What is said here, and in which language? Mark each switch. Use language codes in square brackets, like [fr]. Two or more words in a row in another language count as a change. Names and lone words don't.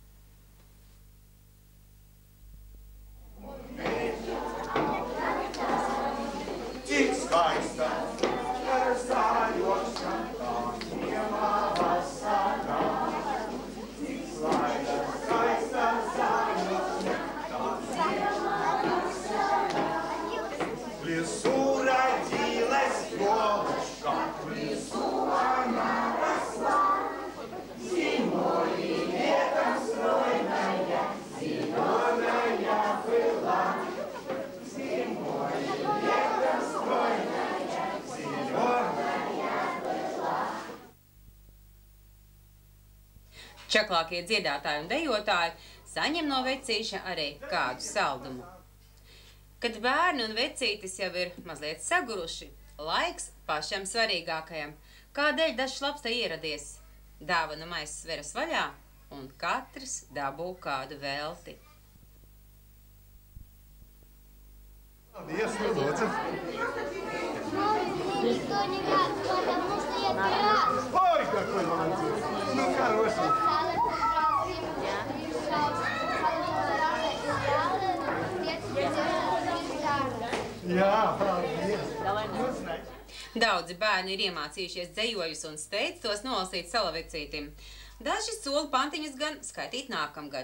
[lv] Cik skaista ar zāļošana, tā ziemā vasarā. Cik skaista zāļošana, tā ziemā vasarā. [ru] Лесу родилась ёлочка, в лесу она росла. Зимой и летом стройная, зеленая была. Зимой и летом стройная, зеленая была. [lv] Čaklākie dziedātāji un dejotāji saņem no vecīša arī kādu saldumu. Kad bērni un vecītis jau ir mazliet saguruši, laiks pašam svarīgākajam, kādēļ dažs labs te ieradies. Dāvanu maiss veras vaļā un katrs dabū kādu velti. Paldies, lūdzu. [ru] Никто не рад, потому что я рад. Ой, какой молодец. Ну, хороший. [lv] Jā, paldies. Daudzi bērni ir iemācījušies dzejojus un steidz tos nolasīt salavecītim. Daži sola pantiņas gan skaitīt nākamgad.